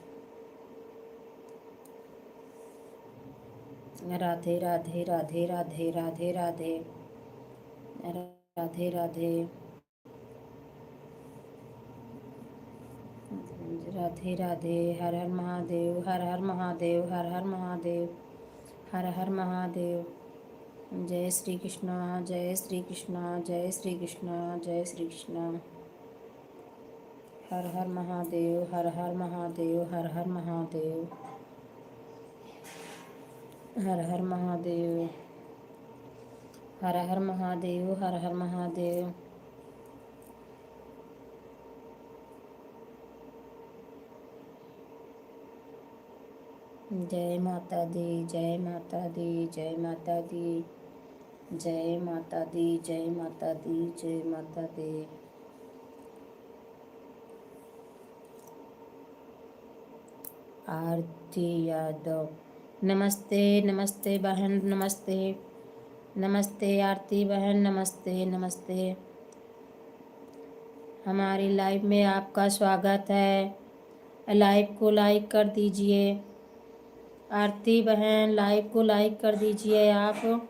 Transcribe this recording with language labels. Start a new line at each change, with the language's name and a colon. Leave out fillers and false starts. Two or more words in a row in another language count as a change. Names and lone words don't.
Hindi: राधे राधे, राधे राधे, राधे राधे, राधे राधे, राधे राधे। हर हर महादेव, हर हर महादेव, हर हर महादेव, हर हर महादेव। जय श्री कृष्णा, जय श्री कृष्णा, जय श्री कृष्णा, जय श्री कृष्णा। हर हर महादेव, हर हर महादेव, हर हर महादेव, हर हर महादेव, हर हर महादेव, हर हर महादेव। जय माता दी, जय माता दी, जय माता दी, जय माता दी, जय माता दी, जय माता दी। आरती यादव। नमस्ते नमस्ते बहन, नमस्ते नमस्ते आरती बहन, नमस्ते नमस्ते। हमारी लाइव में आपका स्वागत है। लाइव को लाइक कर दीजिए। आरती बहन लाइव को लाइक कर दीजिए आप।